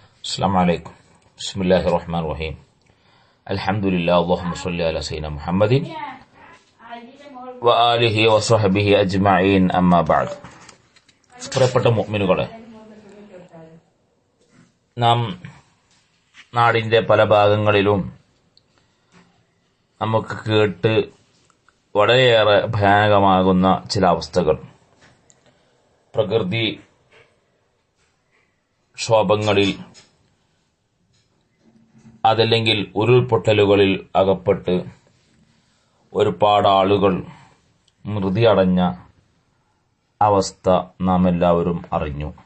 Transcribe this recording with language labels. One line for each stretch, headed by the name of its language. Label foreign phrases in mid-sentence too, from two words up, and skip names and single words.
Arabic: السلام عليكم. بسم الله الرحمن الرحيم. الحمد لله. اللهم صل على سيدنا محمد وآله وصحبه أجمعين. أما بعد.
Malayalam: പ്രിയപ്പെട്ട മുഅ്മിനുകളെ, നാം നാടിന്റെ പല ഭാഗങ്ങളിലും നമുക്ക് കേട്ട് വളരെയേറെ ഭയാനകമാകുന്ന ചില അവസ്ഥകൾ, പ്രകൃതി ക്ഷോഭങ്ങളിൽ അതല്ലെങ്കിൽ ഉരുൾപൊട്ടലുകളിൽ അകപ്പെട്ട് ഒരുപാട് ആളുകൾ മൃതി അടഞ്ഞ അവസ്ഥ നാം എല്ലാവരും അറിഞ്ഞു.